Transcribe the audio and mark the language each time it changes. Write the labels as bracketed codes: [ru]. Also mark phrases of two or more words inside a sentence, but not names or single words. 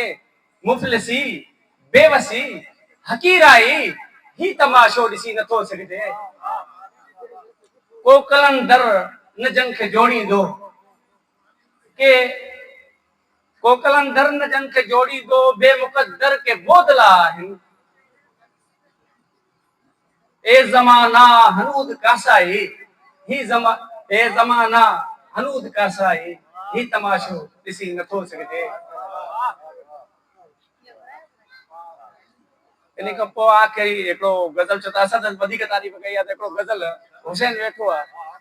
[sd] मुफ़लिसी बेवसी हकीराई ही तमाशो ॾिसी नथो सघिजे। को कलंदर न जन खे जोड़ींदो, के को कलंदर न जन खे जोड़ींदो, बेमुक़द्दर के बोदला आहिनि। ए ज़माना हनूद कासाई ही ज़माना हनूद कासाई ही तमाशो ॾिसी नथो सघिजे। इन खां पोइ आख़िरी हिकिड़ो गज़ल चयो त असां त वधीक तारीफ़ कई आहे, त हिकिड़ो गज़ल हुसैन वेठो आहे।